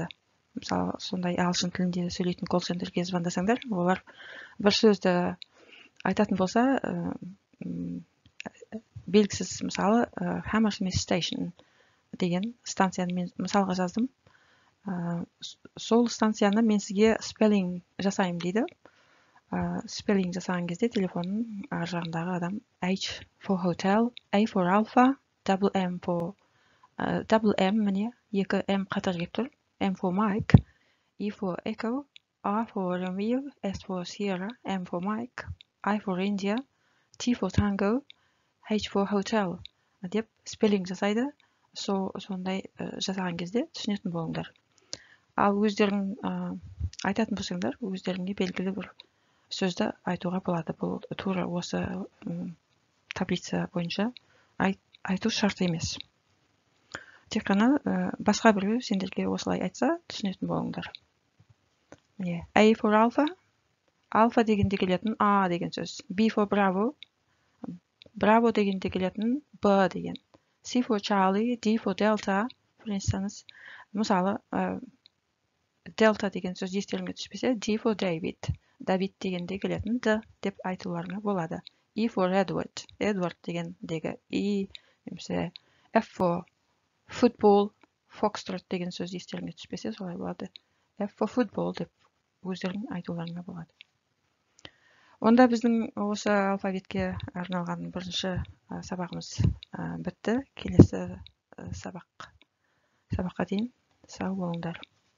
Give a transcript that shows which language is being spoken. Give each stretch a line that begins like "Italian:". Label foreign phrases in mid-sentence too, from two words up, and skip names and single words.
Kazakh: Мысалы, сондай ағылшын тілінде сөйлейтін колл-центрге звондасаңдар, олар бір сөзді айтатын болса, белгісіз, мысалы, Hammersmith Station деген станцияны мен мысалға жаздым. Сол станцияны мен сізге спеллинг жасайым дейді. Спеллинг жасаған кезде телефонның ар жағындағы адам
English: H for hotel, A for alpha, double M
Kazakh: міне 2 M қатар кеп тұр.
English: M for Mike, E for Echo, R for Romeo, S for Sierra, M for Mike, I for India, T for Tango, H for hotel
Kazakh: деп спеллинг жасайды. Сондай жасаған кезде түсінетін болыңдар. Ал өздерің айтатын болсаңдар, өздеріңге белгілі бір сөзді айтуға болады. Бұл тура осы таблица бойынша айту шарт емес. Тек қана басқа біреу сендерге осылай айтса, түсінетін болыңдар.
English: A for alpha.
Kazakh: Alpha дегенде келетін A деген сөз.
English: B for bravo.
Kazakh: Bravo дегенде келетін B деген.
English: C for Charlie, D for Delta.
Kazakh: Мысалы, Delta деген сөз естеріңе түспесе,
English: D for David.
Kazakh: David дегенде келетін D деп айтуларыңа болады.
English: E for Edward.
Kazakh: Edward дегендегі E, немесе
English: F for football.
Kazakh: Foxtrot деген сөз естеріңе түспесе, солай болады.
English: F for football
Kazakh: деп өздерің айтуларыңа болады. Онда біздің осы алфавитке арналған бірінші сабағымыз бітті. Келесі сабаққа дейін сау болыңдар.